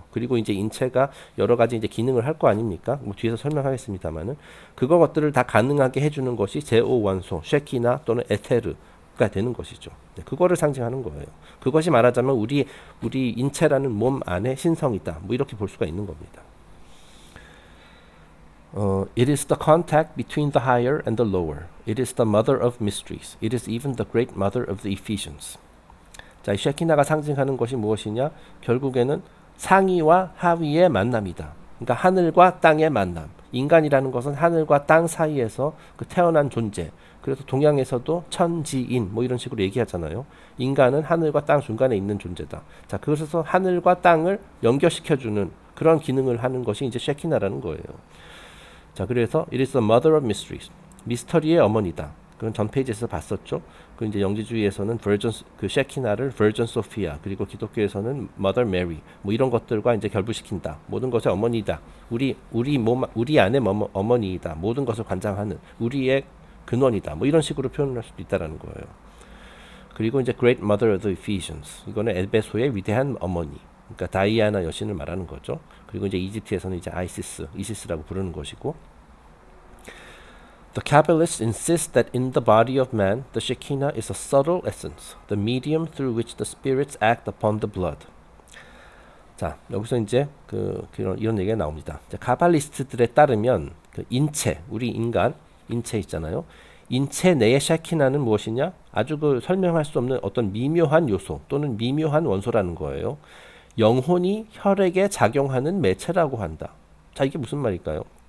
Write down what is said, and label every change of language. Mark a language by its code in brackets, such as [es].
[ko] 그리고 이제 인체가 여러 가지 이제 기능을 할 거 아닙니까? 뭐 뒤에서 설명하겠습니다만은 그것들을 다 가능하게 해주는 것이 제5 원소, 쉐키나 또는 에테르가 되는 것이죠. 네, 그거를 상징하는 거예요. 그것이 말하자면 우리 인체라는 몸 안에 신성이다. 뭐 이렇게 볼 수가 있는 겁니다. [en] It is the contact between the higher and the lower. It is the mother of mysteries. It is even the great mother of the Ephesians. [ko] 자, 이 쉐키나가 상징하는 것이 무엇이냐? 결국에는 상위와 하위의 만남이다. 그러니까 하늘과 땅의 만남. 인간이라는 것은 하늘과 땅 사이에서 그 태어난 존재. 그래서 동양에서도 천지인 뭐 이런 식으로 얘기하잖아요. 인간은 하늘과 땅 중간에 있는 존재다. 자, 그래서 하늘과 땅을 연결시켜주는 그런 기능을 하는 것이 이제 쉐키나라는 거예요. 자, 그래서 [en] it is the mother of mysteries. [ko] 미스터리의 어머니다. 그건 전 페이지에서 봤었죠. 그 이제 영지주의에서는 그 쉐키나를 Virgin Sophia, 그리고 기독교에서는 Mother Mary, 뭐 이런 것들과 이제 결부시킨다. 모든 것의 어머니다. 우리 안의 어머니이다. 모든 것을 관장하는 우리의 근원이다. 뭐 이런 식으로 표현을 할 수도 있다라는 거예요. 그리고 이제 [en] Great Mother of the Ephesians. [ko] 이거는 에베소의 위대한 어머니. 그러니까 다이아나 여신을 말하는 거죠. 그리고 이제 이집트에서는 이제 이시스라고 부르는 것이고. [en] The Kabbalists insist that in the body of man, the Shekinah is a subtle essence, the medium through which the spirits act upon the blood. [ko] 자, 여기서 이제 이런 얘기가 나옵니다. 자, 카발리스트들에 따르면 그 인체, 우리 인간 인체 있잖아요. 인체 내의 쉐키나는 무엇이냐? 아주 그 설명할 수 없는 어떤 미묘한 요소 또는 미묘한 원소라는 거예요. 영혼이 혈액에 작용하는 매체라고 한다. 자, 이게 무슨 말일까요?